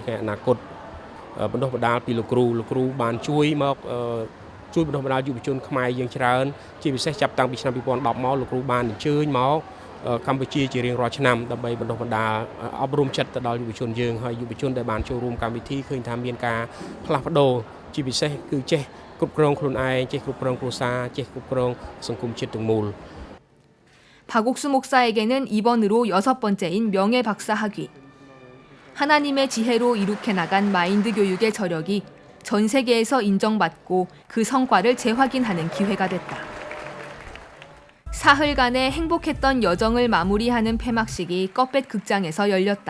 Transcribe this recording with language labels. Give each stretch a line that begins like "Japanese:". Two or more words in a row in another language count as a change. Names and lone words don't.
Khmer: អនាគតបណ្ដុះបណ្ដាលពីលោកគ្រូបានជួយមកជួយបណ្ដុះបណ្ដាលយុវជនខ្មែរយើងច្រើនជាពិសេសចាប់តាំងពីឆ្នាំ2010មកលោកគ្រូបានអញ្ជើញមកកម្ពុជាជារៀងរាល់ឆ្នាំដើម្បីបណ្ដុះបណ្ដាលអប់រំចិត្តទៅដល់យុវជនយើងហើយយុវជនដែលបានចូលរួមកម្មវិធីឃើញថាមានការផ្លាស់ប្ដូរជាពិសេសគឺចេះគ្រប់គ្រងខ្លួនឯងចេះគ្រប់គ្រងគ្រួសារចេះគ្រប់គ្រងសង្គមជាតិទាំងមូល
Korean: 박옥수 목사에게는 이번으로 6번째인 명예 박사 학위. 하나님의 지혜로 이룩해 나간 마인드 교육의 저력이 전 세계에서 인정받고 그 성과를 재확인하는 기회가 됐다. 사흘간의 행복했던 여정을 마무리하는 폐막식이 껍뱃 극장에서 열렸다.